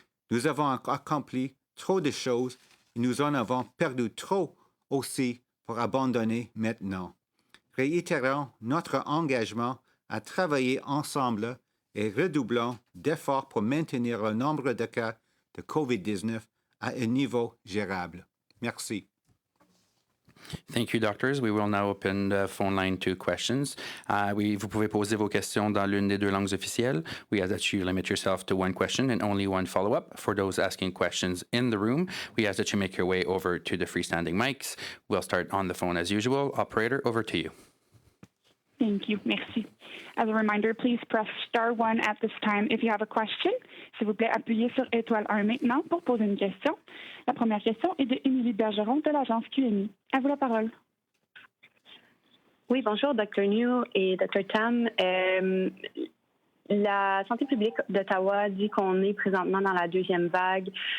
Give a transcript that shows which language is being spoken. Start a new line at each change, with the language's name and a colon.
French: Nous avons accompli trop de choses et nous en avons perdu trop aussi pour abandonner maintenant. Réitérons notre engagement à travailler ensemble et redoublons d'efforts pour maintenir le nombre de cas de COVID-19 à un niveau gérable. Merci.
English: Thank you, doctors. We will now open the phone line to questions.
French: Vous pouvez poser vos questions dans l'une des deux langues officielles.
English: We ask that you limit yourself to one question and only one follow-up. For those asking questions in the room, we ask that you make your way over to the freestanding mics. We'll start on the phone as usual. Operator, over to you. Thank you. Merci. As a reminder, please press star one at this time if you have a question.
French: S'il vous plaît, appuyez sur étoile 1 maintenant pour poser une question. La première question est de Émilie Bergeron de l'agence QMI. À vous la parole. Oui, bonjour, Dr. Njoo et Dr. Tam. La santé publique d'Ottawa dit qu'on est présentement dans la deuxième vague.